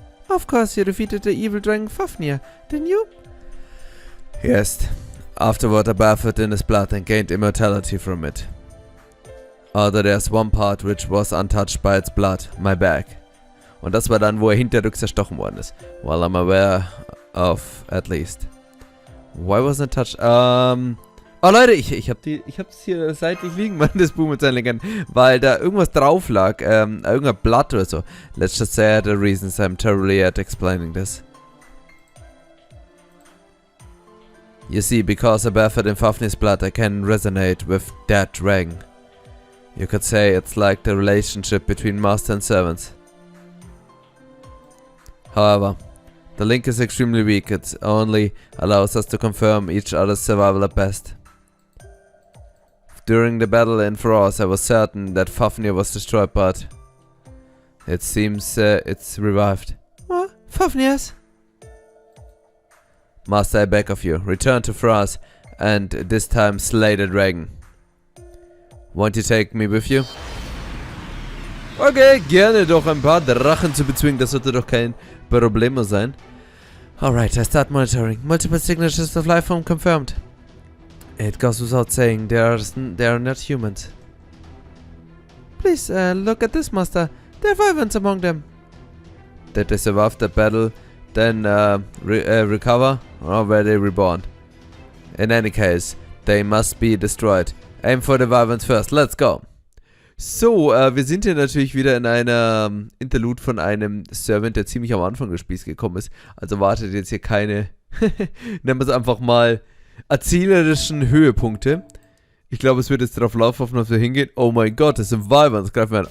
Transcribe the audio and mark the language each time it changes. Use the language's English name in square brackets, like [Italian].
[English] Of course, you defeated the evil dragon Fafnir, didn't you? Yes. Afterward, I bathed in his blood and gained immortality from it. Although there's one part which was untouched by its blood, my back. [German] Und das war dann, wo er hinterrücks erstochen worden ist. [English] Well, I'm aware of, at least. Why wasn't it touched? [German] Oh Leute, ich hab's hier seitlich liegen, Mann, das Buch mit seinen Legenden, weil da irgendwas drauf lag, irgendein Blatt oder so. [English] Let's just say the reasons I'm terribly at explaining this. You see, because I bathed in Fafnir's blood, I can resonate with that dragon. You could say it's like the relationship between master and servants. However, the link is extremely weak. It only allows us to confirm each other's survival at best. During the battle in Faros, I was certain that Fafnir was destroyed, but it seems it's revived. What? Fafnir's? Master, I beg of you, return to Faros and this time slay the dragon. Won't you take me with you? [German] Okay, gerne doch ein paar Drachen zu bezwingen, das sollte doch kein Problem sein. [English] Alright, I start monitoring. Multiple signatures of life form confirmed. It goes without saying, they are not humans. Please, look at this, Master. There are wyverns among them. Did they survive the battle, then recover, or were they reborn? In any case, they must be destroyed. Aim for the wyverns first, let's go. [German] So, wir sind hier natürlich wieder in einer Interlude von einem Servant, der ziemlich am Anfang des Spiels gekommen ist. Also wartet jetzt hier keine, nennen wir es einfach mal, erzählerischen Höhepunkte. Ich glaube, es wird jetzt darauf laufen, ob wir hingehen. Oh mein Gott, das sind Wyverns, greifen wir an.